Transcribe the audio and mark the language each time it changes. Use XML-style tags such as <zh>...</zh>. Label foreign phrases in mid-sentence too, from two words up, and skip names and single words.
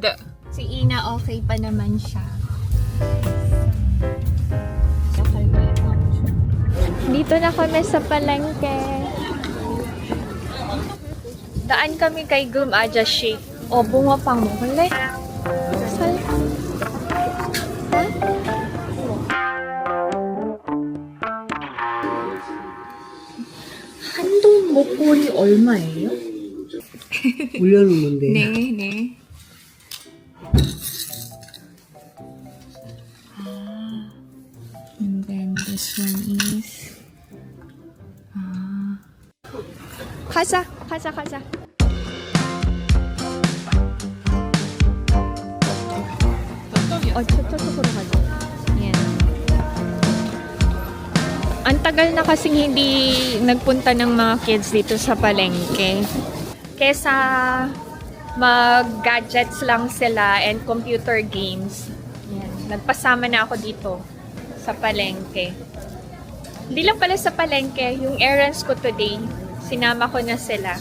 <tl>Si Ina, okay pa naman siya. Dito na kami sa palengke. Daan kami kay Gum Aja Shake. O, bunga pang mo. Wala. Sal. Ha?</tl> <ko>한돈 목걸이 얼마예요? 올려놓는데. 네, 네.</ko> <en>And then this one is 가자.</en> <ko>저쪽으로 가자.</ko> <tl>Yan. Ang tagal na kasing hindi nagpunta ng mga kids dito sa palengke. Kesa mag-gadgets lang sila</tl> <en>and computer games.</en> <tl>Yan. Nagpasama na ako dito sa palengke. Hindi lang pala sa palengke, yung errands ko today, sinama ko na sila.</tl>